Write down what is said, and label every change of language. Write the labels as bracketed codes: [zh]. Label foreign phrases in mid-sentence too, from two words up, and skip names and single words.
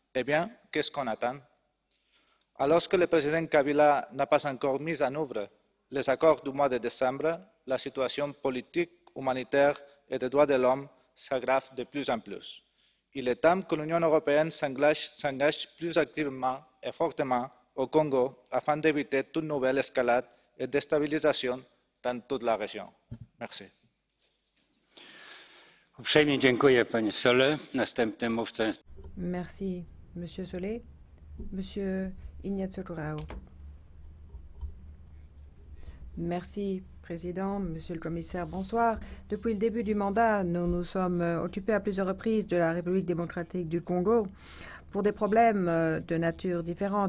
[fr] Eh bien, qu'est-ce qu'on attend? Alors que le président Kabila n'a pas encore mis en œuvre les accords du mois de décembre, la situation politique, humanitaire et des droits de l'homme s'aggrave de plus en plus. Il est temps que l'Union européenne s'engage plus activement et fortement au Congo afin d'éviter toute nouvelle escalade et déstabilisation dans toute la région. Merci. [pl] Uprzejmie dziękuję, panie Sole. Następny mówca. [fr] Merci, Monsieur Solé. Monsieur Ignacio Corrao. Merci, Président, Monsieur le Commissaire, bonsoir. Depuis le début du mandat, nous nous sommes occupés à plusieurs reprises de la République démocratique du Congo pour des problèmes de nature différente.